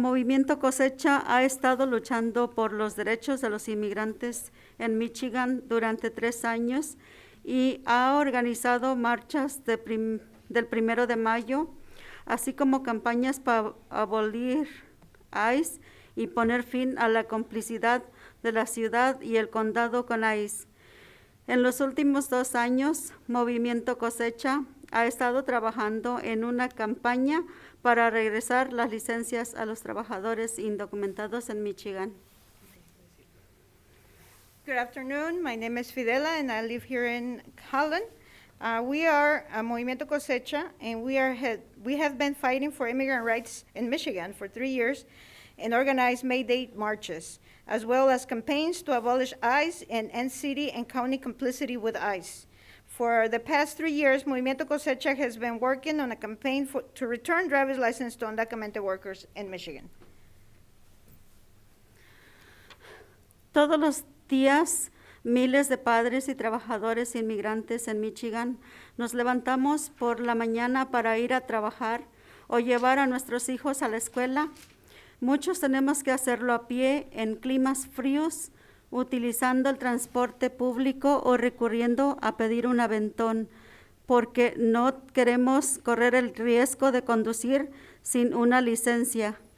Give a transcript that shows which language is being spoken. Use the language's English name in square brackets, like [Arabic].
[Spanish] Movimiento Cosecha ha estado luchando por los derechos de los inmigrantes en Michigan durante 3 años y ha organizado marchas del 1 de mayo, así como campañas para abolir ICE y poner fin a la complicidad de la ciudad y el condado con ICE. En los últimos 2 años, Movimiento Cosecha ha estado trabajando en una campaña para regresar las licencias a los trabajadores indocumentados en Michigan. [English] Good afternoon. My name is Fidela, and I live here in Holland. We are Movimiento Cosecha, and we have been fighting for immigrant rights in Michigan for 3 years and organized May Day marches, as well as campaigns to abolish ICE and end city and county complicity with ICE. For the past 3 years, Movimiento Cosecha has been working on a campaign to return driver's license to undocumented workers in Michigan. [Spanish] Todos los días, miles de padres y trabajadores inmigrantes en Michigan nos levantamos por la mañana para ir a trabajar o llevar a nuestros hijos a la escuela. Muchos tenemos que hacerlo a pie en climas fríos, utilizando el transporte público o recurriendo a pedir un aventón, porque no queremos correr el riesgo de conducir sin una licencia.